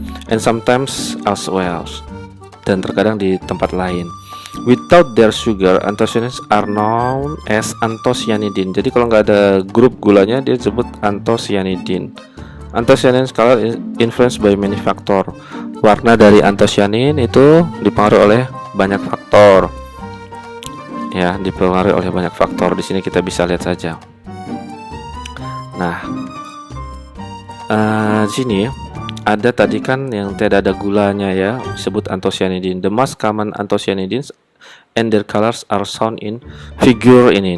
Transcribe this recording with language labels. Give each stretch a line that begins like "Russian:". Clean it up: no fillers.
English: And sometimes as well,
Indonesian: dan terkadang di tempat lain.
English: Without their sugar, anthocyanins are known as anthocyanidin.
Indonesian: Jadi kalau nggak ada grup gulanya, dia disebut anthocyanidin.
English: Anthocyanins color influenced by many factor.
Indonesian: Warna dari anthocyanin itu dipengaruhi oleh banyak faktor. Ya, dipengaruhi oleh banyak faktor. Di sini kita bisa lihat saja. Nah, di sini ada tadi kan yang tidak ada gulanya ya, disebut anthocyanidin.
English: The most common anthocyanidins and their colors are shown in figure ini.